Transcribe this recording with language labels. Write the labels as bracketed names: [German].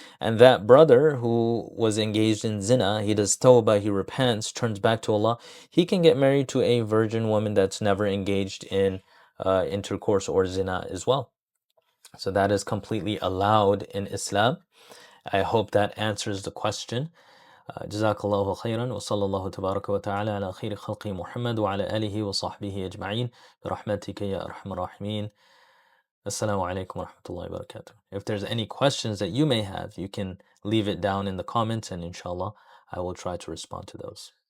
[English] And that brother who was engaged in zina, he does tawbah, he repents, turns back to Allah, he can get married to a virgin woman that's never engaged in intercourse or zina as well. So that is completely allowed in Islam. I hope that answers the question. [Arabic] جزاك الله خيرا وصلى الله تبارك وتعالى على خير خلق محمد وعلى آله وصحبه أجمعين برحمتك يا أرحم الراحمين. Assalamu alaikum wa rahmatullahi wa barakatuh. [English] If there's any questions that you may have, you can leave it down in the comments and inshallah I will try to respond to those.